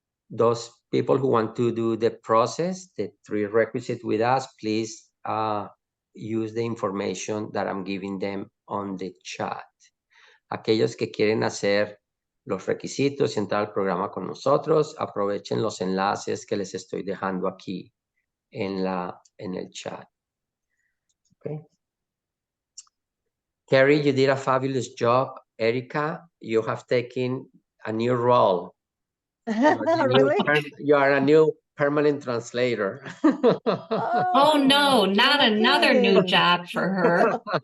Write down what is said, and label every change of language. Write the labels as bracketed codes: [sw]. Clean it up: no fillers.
[en] Those people who want to do the process, the 3 requisites with us, please use the information that I'm giving them on the chat. [es] Aquellos que quieren hacer los requisitos y entrar al programa con nosotros, aprovechen los enlaces que les estoy dejando aquí en el chat. [en] Okay. Carrie, you did a fabulous job. Erica, you have taken a new role. Really? You are a new permanent translator. Oh, no, not another new kidding. job for her.